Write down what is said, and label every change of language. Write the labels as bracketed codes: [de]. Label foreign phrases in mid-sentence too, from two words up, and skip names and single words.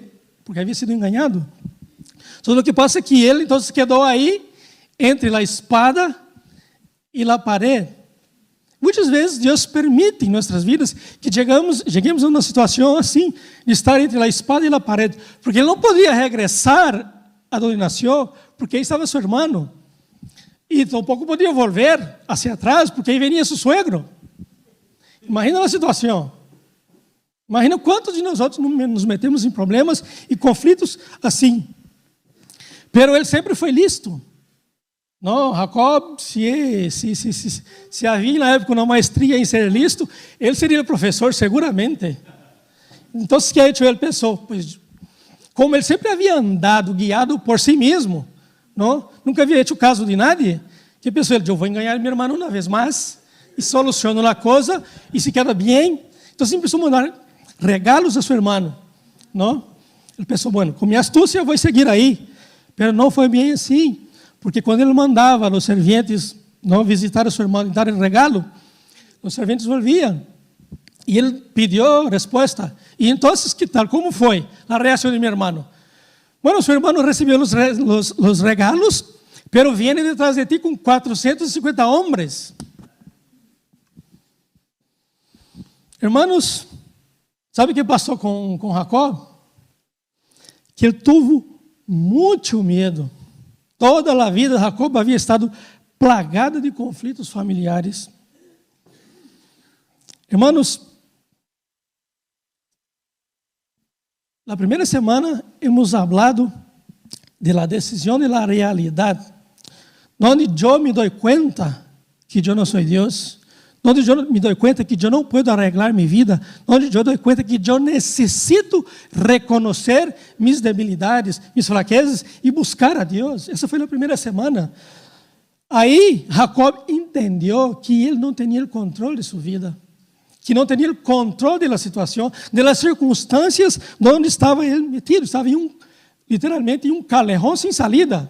[pt] Porque havia sido enganado. Só o que passa é que ele então quedou aí entre a espada e a parede. Muitas vezes Deus permite em nossas vidas que cheguemos a uma situação assim, de estar entre a espada e a parede, porque ele não podia regressar a onde nasceu, porque aí estava seu irmão, e tampouco podia [es] volver hacia atrás, [pt] porque aí venia seu suegro. Imagina a situação. Imagina quantos de nós outros nos metemos em problemas e conflitos assim. Pero ele sempre foi listo. Não, Jacob, se havia na época uma maestria em ser listo, ele seria professor seguramente. Então, o que [es] ha hecho [pt] ele pensou? Pois, como ele sempre havia andado guiado por si mesmo, não? Nunca havia [es] hecho caso de nadie, [pt] que pensou ele: eu vou enganar meu irmão uma vez mais e soluciono a coisa e [es] se queda [pt] bem. Então, sempre precisou mandar regalos a seu irmão, não? Ele pensou: bueno, com minha astúcia eu vou seguir aí, mas não foi bem assim. Porque quando ele mandava os serventes não visitar o seu irmão e dar regalo, os serventes volviam. E ele pediu resposta. E então, que tal? Como foi a reação de meu irmão? Bueno, seu irmão recebeu os regalos, [es] pero viene detrás de ti [pt] com 450 homens. Hermanos, sabe o que passou com Jacob? Que ele teve muito medo. Toda a vida, Jacob havia estado plagado de conflitos familiares. [es] Hermanos, [pt] na primeira semana [es] hemos hablado de la decisión y la realidad. donde yo me doy cuenta que yo no soy Dios, donde yo me doy cuenta que yo no puedo arreglar mi vida, donde yo doy cuenta que yo necesito reconocer mis debilidades, mis [pt] fraquezas e buscar a Deus. Essa foi a primeira semana. Aí Jacob entendeu que ele não tinha o controle de sua vida, que não tinha o controle da situação, das circunstâncias onde estava ele metido. Estava literalmente em um calejão sem salida.